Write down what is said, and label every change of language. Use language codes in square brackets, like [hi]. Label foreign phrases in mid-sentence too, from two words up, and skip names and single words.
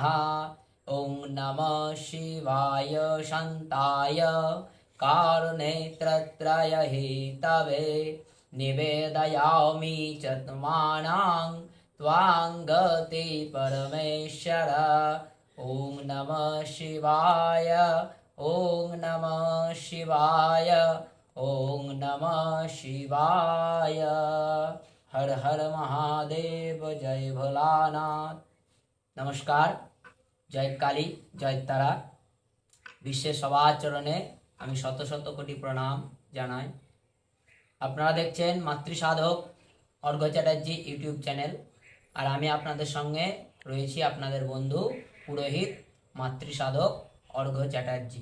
[sa] ओं नमः शिवाय शान्ताय कारुणेत्रत्रय हेतवे निवेदयामि चत्मानां त्वां गति परमेश्वर। ओं नमः शिवाय ओं नमः शिवाय ओं नमः शिवाय। [hi] हर हर महादेव, जय भोलानाथ। नमस्कार, जय काली जय तारा। [bn] বিশ্বের সবার চরণে আমি শত শত কোটি প্রণাম জানাই। আপনারা দেখছেন মাতৃসাধক অর্ঘ্য চ্যাটার্জি ইউটিউব চ্যানেল, আর আমি আপনাদের সঙ্গে রয়েছি আপনাদের বন্ধু পুরোহিত মাতৃসাধক অর্ঘ্য চ্যাটার্জি।